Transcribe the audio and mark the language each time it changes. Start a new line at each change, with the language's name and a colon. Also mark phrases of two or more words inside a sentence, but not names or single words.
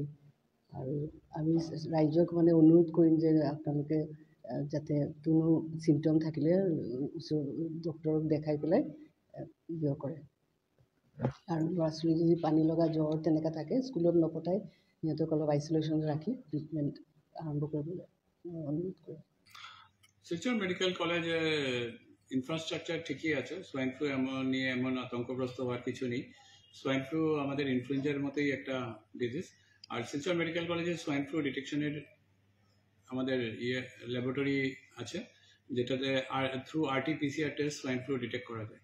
Assamese: আৰু আমি ৰাইজক মানে অনুৰোধ কৰিম যে আপোনালোকে যাতে কোনো চিমটম থাকিলে ডক্টৰক দেখাই পেলাই কৰে। আৰু ল'ৰা ছোৱালী যদি পানী লগা জ্বৰ তেনেকৈ থাকে স্কুলত নপঠাই সিহঁতক অলপ আইচলেশ্যন ৰাখি ট্ৰিটমেণ্ট আৰম্ভ কৰিবলৈ অনুৰোধ কৰিম।
Bangla: শিলচর মেডিকেল কলেজে ইনফ্রাস্ট্রাকচার ঠিকই আছে,
English: swine flu
Bangla: নিয়ে এমন আতঙ্কগ্রস্ত হওয়ার কিছু নেই।
English: swine flu
Bangla: আমাদের ইনফ্লুয়েঞ্জার মতোই একটা ডিজিজ। আর শিলচর মেডিকেল কলেজে
English: swine flu
Bangla: ডিটেকশনের আমাদের ল্যাবরেটরি আছে, যেটাতে
English: through RT-PCR test swine flu
Bangla: ডিটেক্ট করা যায়।